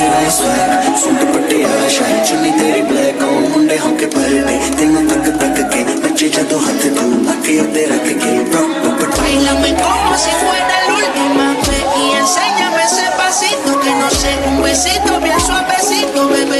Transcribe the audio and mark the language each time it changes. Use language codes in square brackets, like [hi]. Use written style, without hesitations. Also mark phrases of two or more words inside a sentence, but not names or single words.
[pa] swag ਸੂਟ ਪਟਿਆਲਾ ਸ਼ਾਹੀ ਚੁੰਨੀ ਤੇਰੀ [en] black on [pa] ਮੁੰਡੇ ਹੋ ਕੇ ਪਲਟੇ ਤੈਨੂੰ ਤੱਕ ਕੇ ਬੱਚੇ ਜਦੋਂ ਹੱਥ ਤੂੰ ਅੱਖੀਂ ਉੱਤੇ ਰੱਖ ਕੇ [es] Bailame como si fuera la última vez y enséñame ese pasito que no sé, un besito bien suavecito, bebé.